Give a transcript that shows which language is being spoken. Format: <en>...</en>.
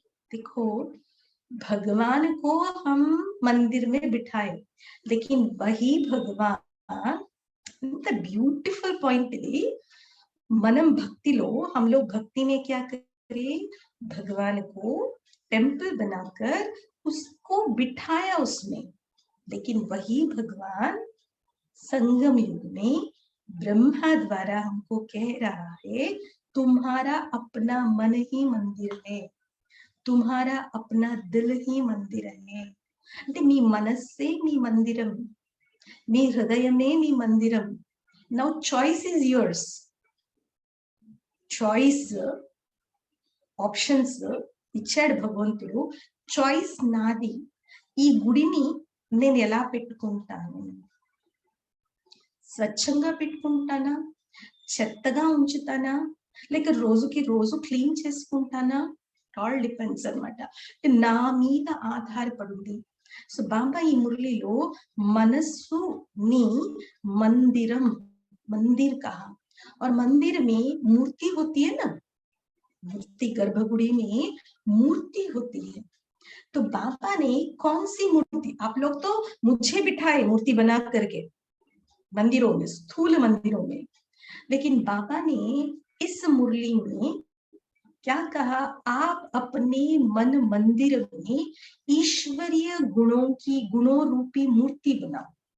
<hi>देखो, भगवान को हम मंदिर में बिठाए, लेकिन वही भगवान, ब्यूटीफुल पॉइंट है, मनम भक्ति लो, हम लोग भक्ति में क्या करें, भगवान को टेम्पल बनाकर उसको बिठाया उसमें. लेकिन वही भगवान संगम युग में ब्रह्मा द्वारा हमको कह रहा है, तुम्हारा अपना मन ही मंदिर है, तुम्हारा अपना दिल ही मंदिर है.</hi> <te>అంటే మీ మనస్సే మీ మందిరం, మీ హృదయమే మీ మందిరం.</te> <en>Now choice is yours.</en> <te>Choice, options ఇచ్చాడు భగవంతుడు, చాయిస్ నాది. ఈ గుడిని నేను ఎలా పెట్టుకుంటాను, స్వచ్ఛంగా పెట్టుకుంటానా, చెత్తగా ఉంచుతానా, లేక రోజుకి రోజు క్లీన్ చేసుకుంటానా, ఆల్ డిపెండ్స్ అన్నమాట. నా మీద ఆధారపడింది. సో బాబా ఈ మురళిలో మనస్సుని మందిరం,</te> <hi>मंदिर कहा. और मंदिर में मूर्ति होती है ना, मूर्ति, गर्भगुड़ी में मूर्ति होती है. तो बाबा ने कौन सी मूर्ति, आप लोग तो मुझे बिठाए मूर्ति बना करके मंदिरों में, स्थूल मंदिरों में, लेकिन बाबा ने इस मुरली में क्या कहा, आप अपने मन मंदिर में ईश्वरीय गुणों की, गुणों रूपी मूर्ति बनाओ.</hi>